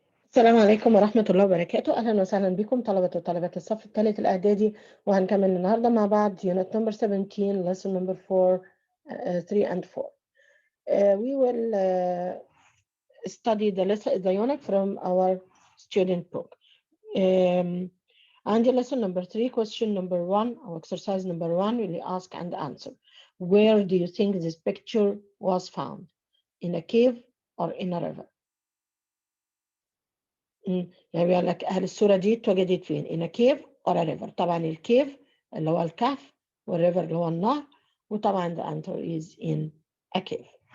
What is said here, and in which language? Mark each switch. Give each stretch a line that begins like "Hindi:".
Arabic: السلام عليكم ورحمة الله وبركاته. أهلا وسهلا بكم طلبة وطالبات الصف الثالث الإعدادي، وهنكمل النهاردة مع بعض
English: unit number 17 lesson number 4 3 and 4. We will study the unit from our student book. عندي lesson number 3 question number 1 or exercise number 1 really ask and answer. Where do you think this picture was found? In a cave or in a river?
Arabic: يعني بيقول لك هل الصورة دي اتوجدت فين؟
English: in a cave or a river.
Arabic: طبعا الكيف اللي هو الكهف والريفر اللي هو النهر، وطبعا
English: the answer is in a cave.